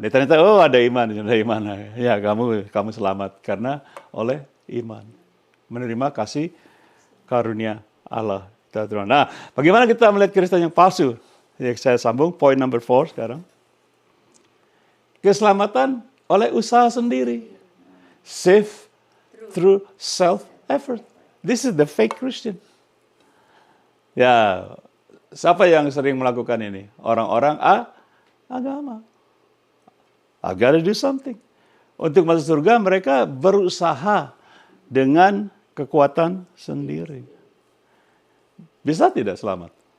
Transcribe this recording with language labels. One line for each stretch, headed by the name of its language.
Indonesian: Dan ternyata, oh ada iman. Ya kamu selamat. Karena oleh iman. Menerima kasih karunia Allah. Nah, bagaimana kita melihat Kristen yang palsu? Yang saya sambung,
English: point number 4
Indonesian: sekarang. Keselamatan oleh usaha sendiri.
English: Save through self-effort. This is the fake Christian.
Indonesian: Ya, siapa yang sering melakukan ini? Orang-orang agama.
English: I gotta do something.
Indonesian: Untuk masuk surga mereka berusaha dengan kekuatan sendiri. Bisa tidak selamat?